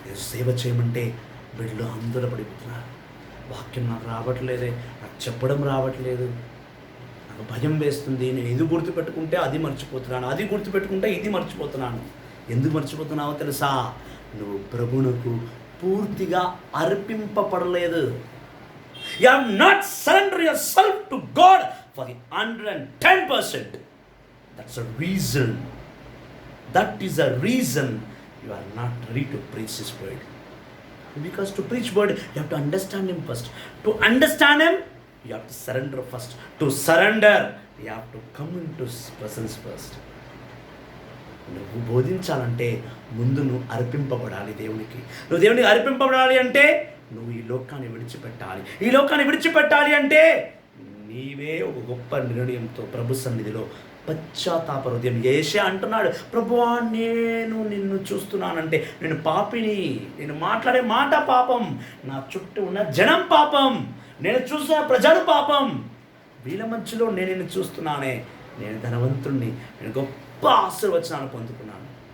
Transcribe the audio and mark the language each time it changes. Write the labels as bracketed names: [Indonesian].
[Telugu] సేవ చేయమంటే వీళ్ళు ఆందోళన పడిపోతున్నారు. వాక్యం నాకు రావట్లేదే, నాకు చెప్పడం రావట్లేదు, నాకు భయం వేస్తుంది, నేను ఇది గుర్తుపెట్టుకుంటే అది మర్చిపోతున్నాను, అది గుర్తుపెట్టుకుంటే ఇది మర్చిపోతున్నాను. ఎందుకు మర్చిపోతున్నావో తెలుసా? నువ్వు ప్రభువునకు పూర్తిగా అర్పింపబడలేదు. [English] You have not surrendered yourself to God for the 110%. That's a reason. That is a reason you are not ready to preach His word. Because to preach word, you have to understand Him first. To understand Him, you have to surrender first. To surrender, you have to come into His presence first. [Telugu] నువ్వు బోధించాలంటే ముందు నువ్వు అర్పింపబడాలి దేవునికి. నువ్వు దేవునికి అర్పింపబడాలి అంటే నువ్వు ఈ లోకాన్ని విడిచిపెట్టాలి. ఈ లోకాన్ని విడిచిపెట్టాలి అంటే నీవే ఒక గొప్ప నిర్ణయంతో ప్రభు సన్నిధిలో పశ్చాత్తాప హృదయం. యేషయా అంటున్నాడు, ప్రభువా నేను నిన్ను చూస్తున్నానంటే నేను పాపిని, నేను మాట్లాడే మాట పాపం, నా చుట్టూ ఉన్న జనం పాపం, నేను చూసిన ప్రజలు పాపం, వీళ్ళ మధ్యలో నేను నిన్ను చూస్తున్నానే, నేను ధనవంతుణ్ణి, నేను గొప్ప ఆశీర్వచనాలు పొందుకున్నాను.